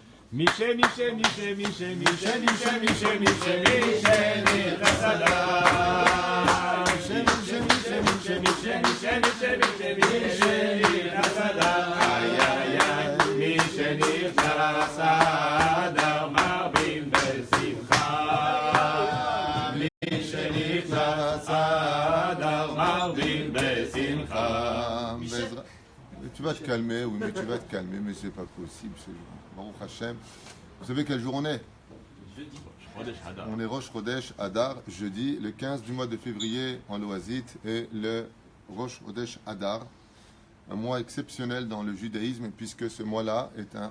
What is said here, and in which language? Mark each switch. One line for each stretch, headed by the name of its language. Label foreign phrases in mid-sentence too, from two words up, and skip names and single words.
Hebrew: מישה מישה מישה מישה מישה מישה מישה מישה מישה נכנס אדר מישה מישה מישה מישה מישה מישה מישה מישה מישה נכנס אדר איי איי איי מישה נכנס אדר מרבים בשמחה מישה נכנס אדר מרבים בשמחה.
French: Tu vas te calmer, oui, mais tu vas te calmer, mais c'est pas possible. Baruch Hashem. Vous savez quel jour on est? Jeudi, Rosh Hadar. On est Rosh Chodesh Hadar, jeudi, le 15 du mois de février en Loazit, et le Rosh Chodesh Hadar, un mois exceptionnel dans le judaïsme, puisque ce mois-là est un